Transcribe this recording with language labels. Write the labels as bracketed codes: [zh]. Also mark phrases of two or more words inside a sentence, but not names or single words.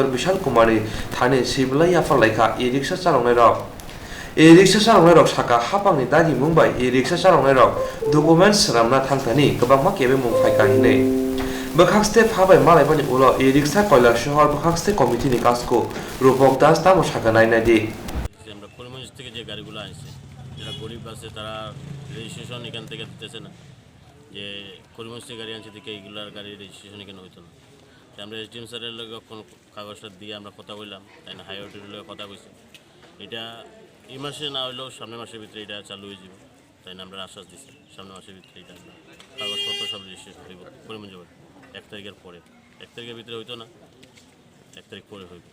[trp] Bishal Kumari thani siblai afalaikha riksa chalongnero riksa chalongnero saka hapangni dagi mumbai riksa chalongnero documents ramna thangtani gobangma kebe mungfaika hine bukhakste phabai malaibani ulo riksa Kailashar bukhakste committee ni kasko rupok das tamo shaka nainadi [bn] থেকে যে গাড়িগুলো আসছে যারা গরিব আছে তারা রেজিস্ট্রেশন এখান থেকে দিতেছে না যে করিমগঞ্জ থেকে গাড়ি আনছে থেকে এইগুলার গাড়ির রেজিস্ট্রেশন এখানে হইতো না তাই আমরা এসডিএম স্যারের লগে কাগজটা দিয়ে আমরা কথা বললাম তাই না হাইওয়ের লগে কথা কইছি এটা এই মাসে না হইলেও সামনের মাসের ভিতরে এটা চালু হয়ে যাবে তাই না আমরা আশ্বাস দিচ্ছি সামনের মাসের ভিতরে এটা কাগজপত্র সব রেজিস্ট্রেশন হইব করিমগঞ্জ 1 তারিখের পরে 1 তারিখের ভিতরে হইতো না 1 তারিখ পরে হইব